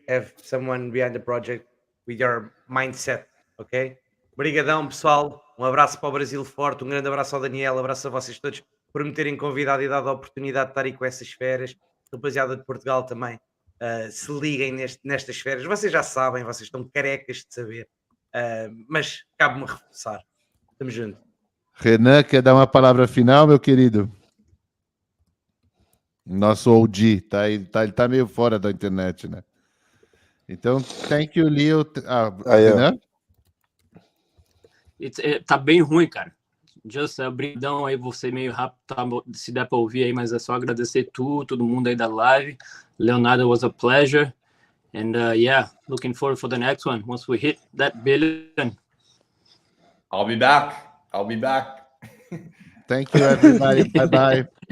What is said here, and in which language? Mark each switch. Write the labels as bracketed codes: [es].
[en] Have someone behind the project with your mindset, ok? [pt] Obrigadão, pessoal. Um abraço para o Brasil forte, um grande abraço ao Daniel, abraço a vocês todos por me terem convidado e dado a oportunidade de estar aí com essas feras. Rapaziada de Portugal também. se liguem nestas férias. Vocês já sabem, vocês estão carecas de saber, mas cabe-me reforçar. Estamos juntos. Renan, quer dar uma palavra final, meu querido? Nosso OG, ele tá meio fora da internet, né? [en] Então, thank you, Leo. Renan? [pt] Tá bem ruim, cara. Just obrigadão aí, você meio rápido, tá, se der para ouvir aí, mas é só agradecer todo mundo aí da live. [en] Leonardo, was a pleasure. And yeah, looking forward for the next one once we hit that billion. I'll be back. Thank you, everybody. Bye-bye.